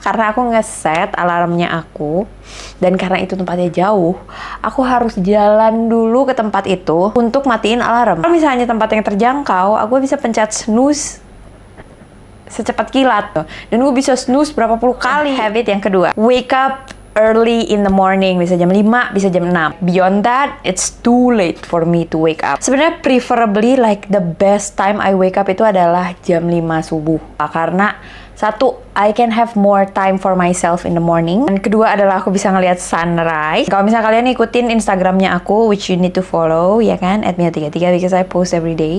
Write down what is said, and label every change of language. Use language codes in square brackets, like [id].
[id] Karena aku nge-set alarmnya aku, dan karena itu tempatnya jauh, aku harus jalan dulu ke tempat itu untuk matiin alarm. Kalau misalnya tempat yang terjangkau, aku bisa pencet snooze secepat kilat, dan gue bisa snooze berapa puluh kali. Habit yang kedua, [en] wake up early in the morning, [id] bisa jam 5, bisa jam 6. [en] Beyond that, it's too late for me to wake up. [id] Sebenarnya [en] preferably like the best time I wake up [id] itu adalah jam 5 subuh. Karena satu, [en] I can have more time for myself in the morning. [id] Dan kedua adalah aku bisa ngelihat sunrise. Kalau misalnya kalian ikutin Instagramnya aku, [en] which you need to follow, [id] ya kan, [en] @mia33, because I post every day.